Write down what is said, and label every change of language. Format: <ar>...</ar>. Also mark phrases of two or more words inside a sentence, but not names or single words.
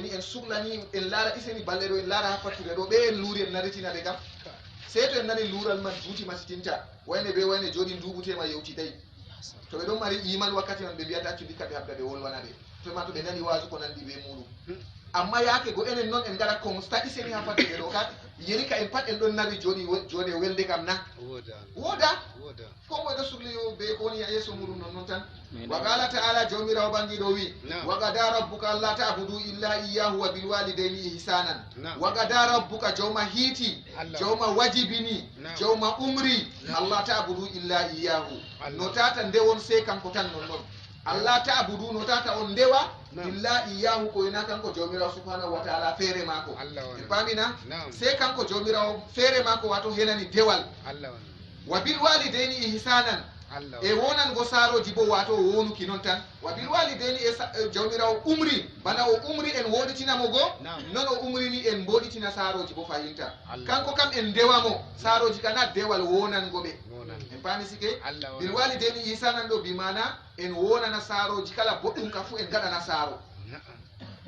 <ff>ni en suhlani en laara iseni balɗe ɗo en laara ha fattude ɗo ɓe en luuri en naritina ɓe kam sey to en nani luural man juuti masitinta wayne be wayne jooɗi nduɓutema yewtidayi to ɓe ɗon mari iman wakkati man ɓe mbiyata accu dikka ɓe habda ɓe wolwana ɓe to ma to ɓe nani wasu ko nandi ɓe muɗum amma yaake go enen noon en gaɗa constat iseni ha fattude ɗo ka yeri ka en pat en ɗon nawi joni welde kam na wooda ko moye ɗo sugli be ko woni yeeso muɗum non tan</ff> <ar>وقال تعالى</ar> <ff>jawmirawo ɓangiɗo wi</ff> <ar>وقضى ربك ألا تعبدوا إلا إياه وبالوالدين إحسانا wa gada rabbuka</ar> <ff>jawma hiiti jawma wajibini jawma umri</ff> <ar>ألا تعبدوا إلا إياه no</ar> <ff>tata ndewon sey kanko tan non</ff> <ar>ألا تعبدوا</ar> <ff>no tata on ndewa</ff> <ar>إلا إياه</ar> <ff>ko ina kanko jawmirawo</ff> <ar>سبحانه وتعالى</ar> <ff>feere mako e pamina sey kanko jawmirawo feere mako wato henani dewal</ff> <ar>وبالوالدين إحسانا</ar> <ff>e wonango saaroji bo wato o wonuki noon tan</ff> <ar>وبالوالدين</ar> <ff>e jawmirawo umri bana o umri en woɗitinamo go non o umrini en mboɗitina saaroji bo fahinta kanko kam en ndewamo saaroji kana dewal wonango ɓe en paami sike</ff> <ar>بالوالدين إحسانا</ar> <ff>ɗo bimana en wonana saaroji kala boɗɗum ka fu en gaɗana saaro</ff>